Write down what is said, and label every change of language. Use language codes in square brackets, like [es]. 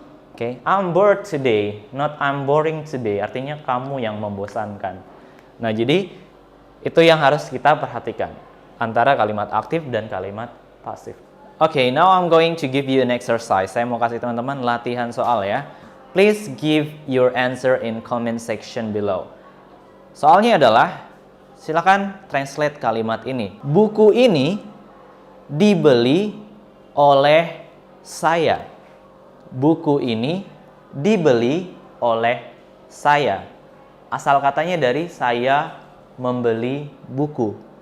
[en] Oke, I'm bored today, not I'm boring today. [id] Artinya kamu yang membosankan. Nah, jadi itu yang harus kita perhatikan antara kalimat aktif dan kalimat pasif. [en] Oke, now I'm going to give you an exercise. [id] Saya mau kasih teman-teman latihan soal ya. [en] Please give your answer in comment section below. [id] Soalnya adalah, silakan translate kalimat ini. Buku ini dibeli oleh saya. Buku ini dibeli oleh saya. Asal katanya dari saya membeli buku.